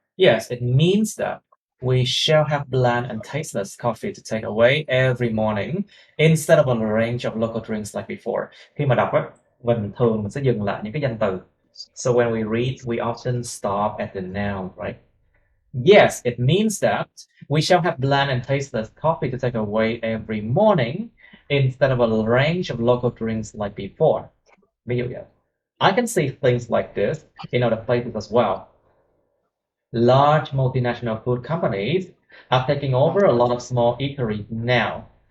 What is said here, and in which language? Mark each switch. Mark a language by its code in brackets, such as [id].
[en] Yes, it means that we shall have bland and tasteless coffee to take away every morning instead of a range of local drinks like before. [vi] Khi mà đọc á, mình sẽ dừng lại những cái danh từ. [en] So when we read, we often stop at the noun, right? Yes, it means that we shall have bland and tasteless coffee to take away every morning instead of a range of local drinks like before. [vi] Ví dụ vậy. [en] I can see things like this in other places as well. Large multinational food companies are taking over a lot of small eateries now.